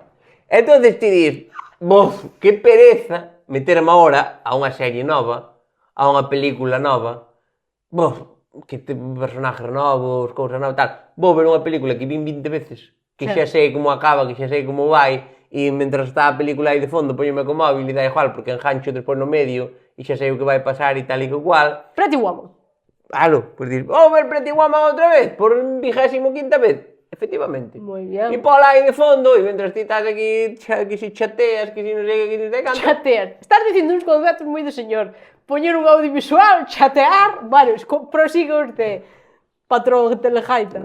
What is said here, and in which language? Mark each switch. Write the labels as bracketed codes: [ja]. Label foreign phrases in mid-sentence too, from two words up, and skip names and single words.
[gl] Entonces ti dis, bof, que pereza meterme ahora a unha serie nova, a unha película nova, bof, que te personajes novos, cousas novas, tal. Vou ver unha película que vin 20 veces, que Sí. xa sei como acaba, que xa sei como vai, e mentras está a película aí de fondo, poñome co móvil e dá igual, porque engancho despois no medio, e xa sei o que vai pasar e tal e que igual. Pretty Woman. Claro, pues dir, ver Pretty Woman outra vez, por 25ª vez. Efectivamente. Moi bien. E pola aí de fondo, e mentras ti estás aquí, que si chateas, que si non sei que si non sei canto. Chatear. Estás dicindo uns conceptos moi de señor. Poñer un audiovisual, chatear, varios, [es] prosigue usted, [gl] patrón telejaita.